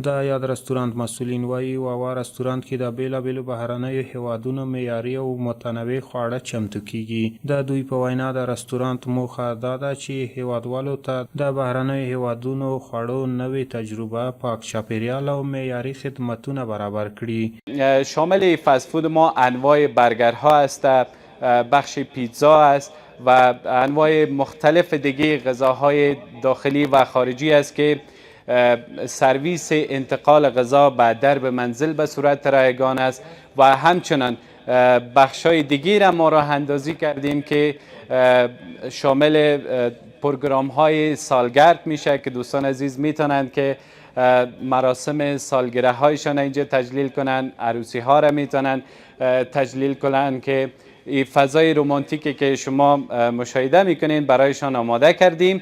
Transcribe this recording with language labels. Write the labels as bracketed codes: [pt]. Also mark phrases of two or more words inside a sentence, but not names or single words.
[ps] د یاد رستورانت مسؤلین وایي واوا رستورانت کې د بیلابیلو بهرنیو هیوادونو معیاري او متنوع خواړه چمتو کیږي. د دوی په وینا د رستورانت موخه دا ده چې هیوادوالو ته د بهرنیو هیوادونو خوړو نوې تجربه، پاک چاپیریال او معیاري خدمتونه برابر کړي. [fa] شامل [en] fast food [fa] ما انواع برگرها است، بخش پیتزا است و انواع مختلف دیگه غذاهای داخلی و خارجی است که سرویس انتقال غذا به درب منزل به صورت رایگان است و همچنان بخشای دیگه را ما راه اندازی کردیم که شامل پروگرام های سالگرد میشه که دوستان عزیز میتونند که مراسم سالگرده هایشان اینجا تجلیل کنند، عروسی ها را میتونند تجلیل کنند که این فضای رومانتیکی که شما مشاهده میکنین برایشان آماده کردیم.